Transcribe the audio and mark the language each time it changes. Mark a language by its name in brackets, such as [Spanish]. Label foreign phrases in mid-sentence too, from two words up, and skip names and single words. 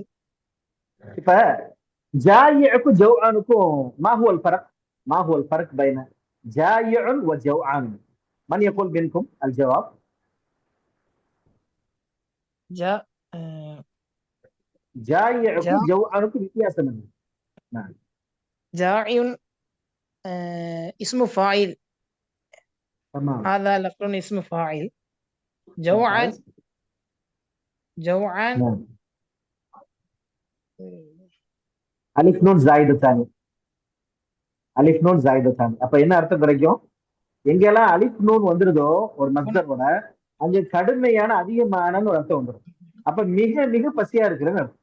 [Tamil] இப்ப ஜாயிஉக்கும் ஜௌஆனுக்கும் [Arabic] ما هو الفرق? ما هو الفرق بين جائع و جوعان? من يقول منكم الجواب? [Tamil] ஜாயிக்கும் ஜவ்ஆனுக்கும் வித்தியாசம் என்ன? நான் [Arabic] ஜாஇயுன் اسم فاعل தமாம் هذا لفظ اسم فاعل جوعان ممتاز. جوعان نعم. ألف نون زائد ثاني ألف نون زائد ثاني. [Tamil] அப்ப என்ன அர்த்தம் கிடைக்கும்? எங்கெல்லாம் [Arabic] ألف نون [Tamil] வந்துருதோ ஒரு மஸ்தரோட, அங்க கடுமையான அதிகமான ஒரு அர்த்தம் வந்துடும். அப்ப மிக மிக பசியா இருக்கிறன்னு அர்த்தம்.